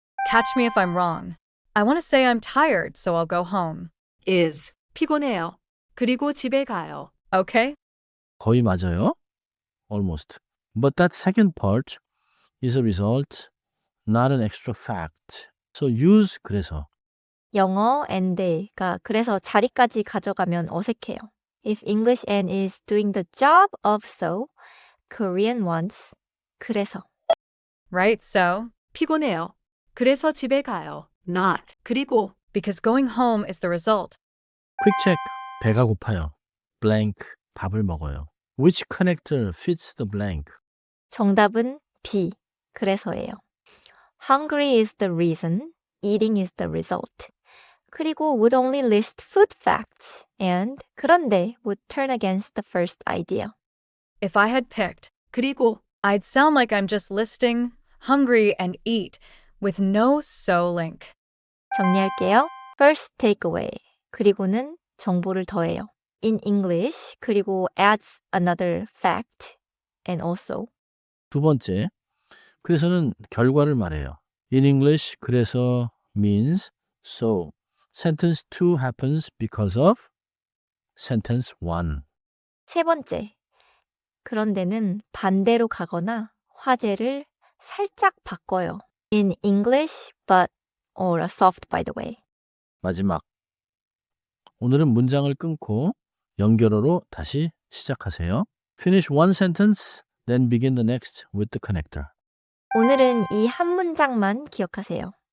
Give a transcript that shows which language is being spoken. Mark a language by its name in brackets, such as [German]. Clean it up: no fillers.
[English] Catch me if I'm wrong. I want to say I'm tired, so I'll go home. [Korean] Is 피곤해요. 그리고 집에 가요. Okay? 거의 맞아요. [English] Almost. But that second part is a result, not an extra fact. So use 그래서. [Korean] 영어 and가 그래서 자리까지 가져가면 어색해요. [English] If English and is doing the job of so, Korean wants 그래서. Right, so 피곤해요. [Korean] 그래서 집에 가요. [English] Not 그리고 because going home is the result. Quick check. [Korean] 배가 고파요. [English] Blank. [Korean] 밥을 먹어요. [English] Which connector fits the blank? [Korean] 정답은 B. 그래서예요. [English] Hungry is the reason, eating is the result. 그리고 would only list food facts and 그런데 would turn against the first idea. If I had picked, [Korean] 그리고 [English] I'd sound like I'm just listing hungry and eat with no so link. [Korean] 정리할게요. [English] First takeaway. [Korean] 그리고는 정보를 더해요. [English] In English, 그리고 adds another fact and also. [Korean] 두 번째, 그래서는 결과를 말해요. [English] In English, 그래서 means so. Sentence 2 happens because of sentence 1. [Korean] 세 번째. 그런데는 반대로 가거나 화제를 살짝 바꿔요. [English] In English, but or soft by the way. [Korean] 마지막. 오늘은 문장을 끊고 연결어로 다시 시작하세요. [English] Finish one sentence, then begin the next with the connector. [Korean] 오늘은 이 한 문장만 기억하세요.